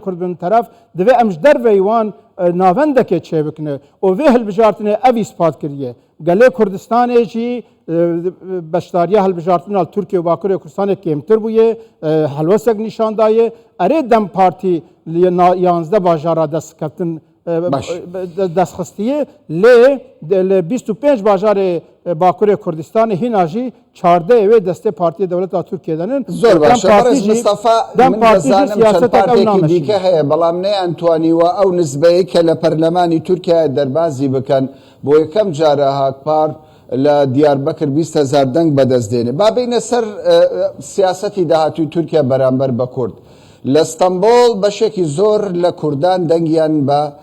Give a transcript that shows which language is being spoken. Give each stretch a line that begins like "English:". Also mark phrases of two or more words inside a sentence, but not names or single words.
Kurdish: Kurd bibin teref divê em ji derveyî wan navendekê çêbikine û vê hilbijartinê ev îspat kiriye gelê Kurdistanê jî beşdariya hilbijartina Tirkiye û bakurê Kurdistanê kêmtir bûye helwesek nîşan daye erê Dem Partî li 11 bajara destkeftin destxistiye lê li 25 bajarê bakurê Kurdistanê hîna jî 14 wê destê Partiya Dewleta Tirkiye denin
Central Kurdish: زۆر باشە بەڕێز مستەفا من دەزانم چەند پارتێکی دیکە هەیە بەڵام نەیانتوانیوە ئەو نسبەیە کە لە پەرلەمانی تورکیا دەربازی بکەن بۆ یەکەم جارە هاکپار لە دیاربەکر 20,000 دەنگ بەدەستدێنێ با بینە سەر سیاسەتی داهاتووی تورکیا بەرامبەر بە کورد لە ئەستەمبۆڵ بەشێکی زۆر لە کوردان دەنگیان بە